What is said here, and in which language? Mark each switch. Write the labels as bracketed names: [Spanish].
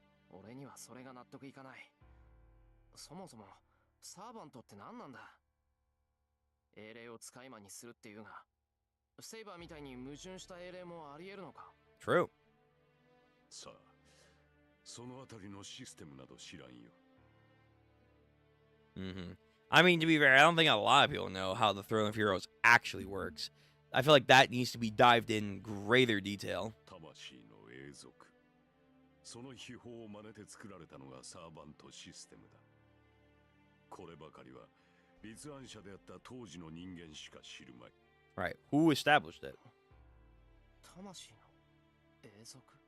[Japanese] 俺にはそれが納得いかない。そもそも、サーバントって何なんだ？英霊を使い魔にするっていうが、セイバーみたいに矛盾した英霊もあり得るのか？ [English] True. [Japanese] さあ、そのあたりのシステムなど知らんよ。 Mm-hmm. [English] I mean, to be fair, I don't think a lot of people know how the Throne of Heroes actually works. I feel like that needs to be dived in greater detail. [Japanese] 魂の永続。その秘宝を真似て作られたのがサーバントシステムだ。こればかりは立案者であった当時の人間しか知るまい。 [English] Right. Who established it? [Japanese] 魂の永続？